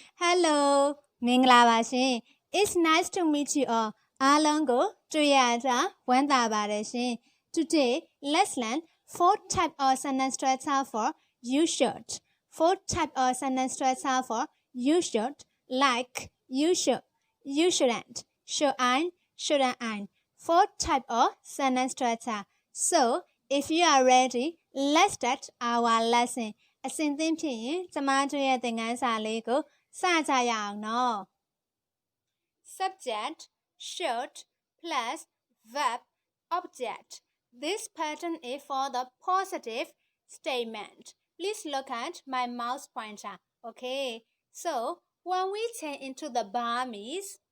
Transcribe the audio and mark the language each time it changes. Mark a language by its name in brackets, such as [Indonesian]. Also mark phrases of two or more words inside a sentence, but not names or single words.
[English] Hello [Burmese] မင်္ဂလာပါရှင် [English] It's nice to meet you all [Burmese] အားလုံးကိုတွေ့ရတာဝမ်း သာပါတယ်ရှင် [English] Today let's learn 4 type of sentence structure for you should 4 type of sentence structure for you should like you should you shouldn't should I 4 type of sentence structure So if you are ready let's start our lesson [Burmese] အစဉ်သင့်ဖြစ်ရင်ကျမတို့ရဲ့သင်ခန်းစာလေးကိုစကြရအောင်နော် [English] Subject should plus verb object This pattern is for the positive statement Please look at my mouse pointer Okay so when we change into the Burmese